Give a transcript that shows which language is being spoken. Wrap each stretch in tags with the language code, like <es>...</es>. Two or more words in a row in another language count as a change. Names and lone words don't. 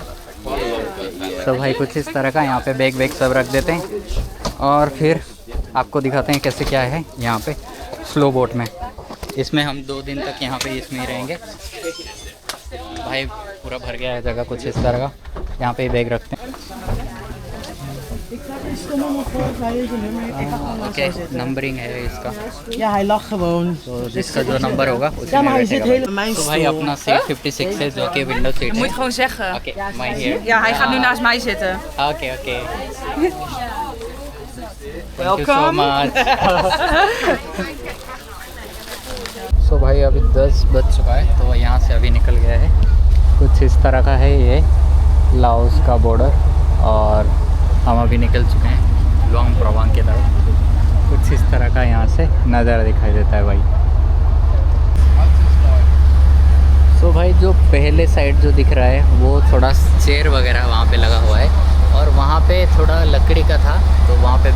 <hi>तो भाई कुछ इस तरह का यहाँ पे बैग वैग सब रख देते हैं और फिर आपको दिखाते हैं कैसे क्या है यहाँ पे</hi> <en>slow boat</en> <hi>में। इसमें हम 2 दिन तक यहाँ पे इसमें ही रहेंगे। भाई पूरा भर गया है जगह। कुछ इस तरह का यहाँ पे बैग रखते हैं।</hi> <nl>Ik ga geen stomme nog voor, hij is een nummer. Ik ga gewoon naast</nl> <hi>ओके</hi> <nl>hem zitten.</nl> <hi>नंबरिंग है इसका</hi> <nl>Ja, hij lag gewoon.</nl> <hi>तो जिसका जो नंबर होगा उसी</hi> <nl>Ja,</nl> <hi>में</hi> <nl>maar hij</nl> <hi>बैठेगा</hi> <nl>zit helemaal mijn</nl> <hi>तो भाई</hi> <nl>stoel.</nl> <hi>अपना सीट 56 है जो कि</hi> <en>window seat</en> <nl>Je moet</nl> <hi>है</hi> <nl>gewoon zeggen.</nl> <en>okay my here</en> <nl>Ja, hij gaat nu naast mij zitten.</nl> <en>okay okay thank you so much</en> <hi>सो भाई अभी 10 बज चुका है तो यहाँ से अभी निकल गया है कुछ इस तरह का है ये लाओस का बॉर्डर और हम अभी निकल चुके हैं लुआंग प्रवांग की तरफ कुछ इस तरह का यहाँ से नज़ारा दिखाई देता है भाई सो भाई जो पहले साइड जो दिख रहा है वो थोड़ा चेयर वगैरह वहाँ पे लगा हुआ है और वहाँ पे थोड़ा लकड़ी का था तो वहाँ पे</hi>